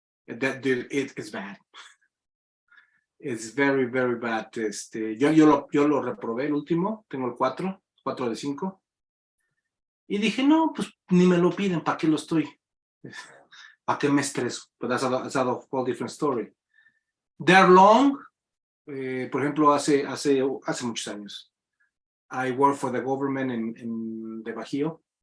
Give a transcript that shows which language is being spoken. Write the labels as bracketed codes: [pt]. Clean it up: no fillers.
[en] It's bad. It's very, very bad. [es] Yo lo reprobé el último, tengo el 4 de 5. Y dije, no, pues ni me lo piden, ¿para qué lo estoy? ¿Para qué me estreso? [en] But that's a whole different story. They're long. [es] Por ejemplo, hace muchos años. [en] I work for the government in the Bajío.